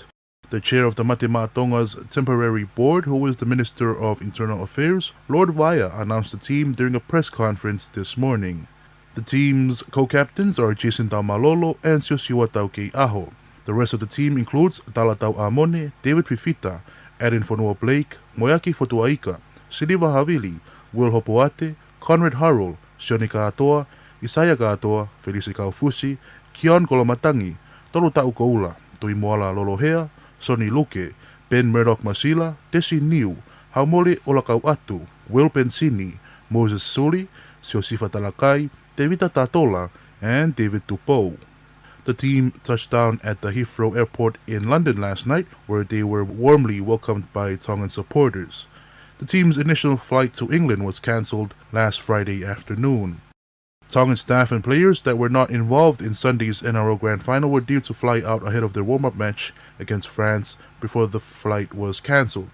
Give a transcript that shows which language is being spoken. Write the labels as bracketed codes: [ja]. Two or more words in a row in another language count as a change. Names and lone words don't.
[en] The chair of the Tonga's temporary board, who is the Minister of Internal Affairs, Lord Vaya, announced the team during a press conference this morning. The team's co-captains are Jason Taumalolo and Siosiwa Tauke'aho. The rest of the team includes Talatau Amone, David Fifita, Erin Fonua Blake, Moyaki Fotuaika, Siliva Havili, Will Hopoate, Conrad Harrell, Sione Ka'atoa, Isaiah Ka'atoa, Felice Kaufusi, Kion Kolomatangi, Tolu Ta'ukoula, Tuimoala Lolohea, Sonny Luke, Ben Murdoch Masila, Desi Niu, Haumole Olakau'atu, Will Pensini, Moses Suli, Siosifa Talakai, Devita Tatola, and David Tupou. The team touched down at the Heathrow Airport in London last night, where they were warmly welcomed by Tongan supporters. The team's initial flight to England was cancelled last Friday afternoon. Tongan staff and players that were not involved in Sunday's NRL Grand Final were due to fly out ahead of their warm-up match against France before the flight was cancelled.